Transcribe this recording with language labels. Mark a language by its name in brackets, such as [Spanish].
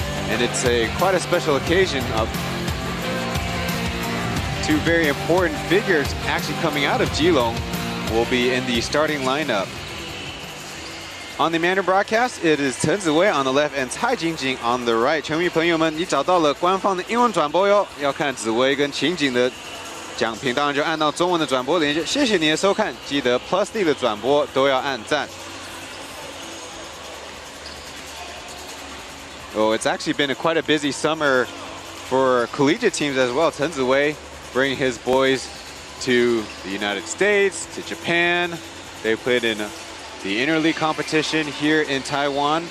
[English] And it's quite a special occasion of two very important figures actually coming out of Geelong will be in the starting lineup. On the Mandarin broadcast, it is Chen Ziwei on the left and Cai Jingjing on the right. [Chinese] 球迷朋友们，你找到了官方的英文转播哟。要看紫薇跟秦景的讲评，当然就按到中文的转播连接。谢谢你的收看，记得 Plus D 的转播都要按赞。 [English] Oh, it's actually been quite a busy summer for collegiate teams as well. Chen Ziwei bringing his boys to the United States, to Japan. They played in the interleague competition here in Taiwan.